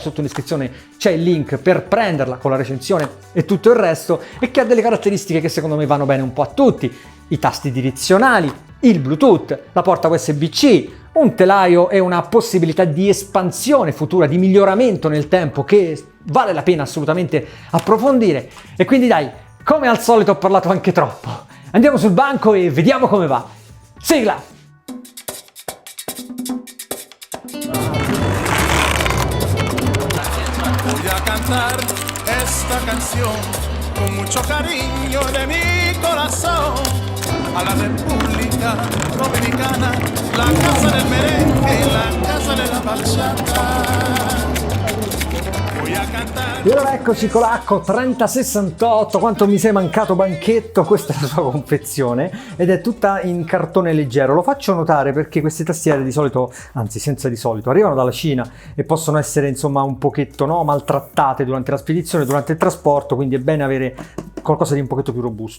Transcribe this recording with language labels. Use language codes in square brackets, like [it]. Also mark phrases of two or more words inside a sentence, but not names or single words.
[it] Sotto l'iscrizione c'è il link per prenderla con la recensione e tutto il resto, e che ha delle caratteristiche che secondo me vanno bene un po' a tutti: i tasti direzionali, il Bluetooth, la porta USB-C, un telaio e una possibilità di espansione futura, di miglioramento nel tempo che vale la pena assolutamente approfondire. E quindi dai, come al solito ho parlato anche troppo, andiamo sul banco e vediamo come va. Sigla! [es] Voy a cantar esta canción con mucho cariño de mi corazón a la República Dominicana, la casa del merengue, la casa de la bachata. [it] E allora eccoci con l'Akko 3068, quanto mi sei mancato banchetto. Questa è la sua confezione ed è tutta in cartone leggero. Lo faccio notare perché queste tastiere di solito, anzi senza di solito, arrivano dalla Cina e possono essere insomma un pochetto maltrattate durante la spedizione, durante il trasporto, quindi è bene avere qualcosa di un pochetto più robusto.